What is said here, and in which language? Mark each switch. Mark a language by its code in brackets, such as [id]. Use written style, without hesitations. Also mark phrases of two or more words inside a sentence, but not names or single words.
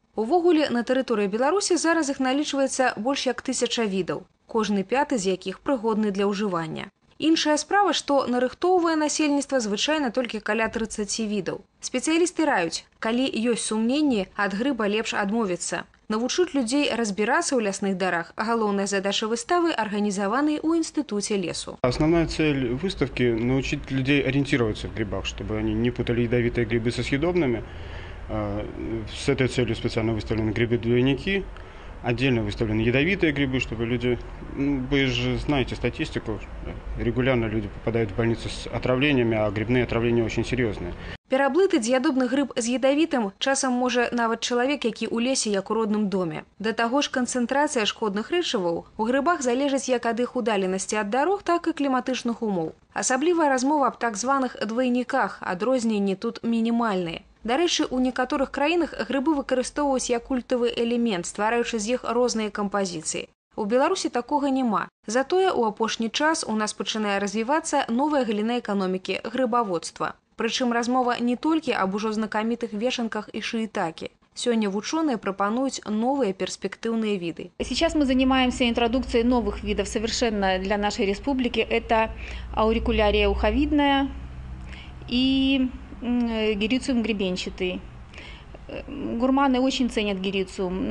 [be] Увогуле, на тэрыторыі Беларусі зараз іх налічваецца больш як 1000 відаў, кожны 5 з якіх прыгодны для ўжывання. Іншая справа, што нарыхтоўвае насельніцтва звычайна толькі каля 30 відаў. Спецыялісты раюць, калі ёсць сумненні, ад грыба лепш адмовіцца. Навучыць людзей разбірацца ў лясных дарах, галоўная задача выставы арганізаванай у Институте лесу. [ru] Основная цель выставки – научить людей ориентироваться в грибах, чтобы они не путали ядовитые грибы со съедобными. С этой целью специально выставлены грибы-двойники. Отдельно выставлены ядовитые грибы, чтобы люди, вы же знаете статистику, регулярно люди попадают в больницу с отравлениями, а грибные отравления очень серьезные. [be] Пераблытаць ядобны грыб з ядавітым часам можа нават чалавек, які ў лесе, як у родным доме. Да таго ж канцэнтрацыя шкодных рэчываў у грыбах залежыць як ад іх удаленасці ад дарог, так і кліматычных умоў. Асаблівая размова аб так званых двайніках, адрозненні тут мінімальныя. Дарэчы, у некаторых краінах грыбы выкарыстоўваюць як культавы элемент, ствараючы з іх розныя кампазіцыі. У Беларусі такога няма. Затое ў апошні час у нас пачынае развівацца новая галіна эканомікі – грыбаводства. Прычым размова не толькі аб ужо знакамітых вешанках і шиитаке. Сёння вучоныя прапануюць [ru] новые перспективные виды. Сейчас мы занимаемся интродукцией новых видов совершенно для нашей республики. Это аурикулярия уховидная и герициум гребенчатый. Гурманы очень ценят герициум.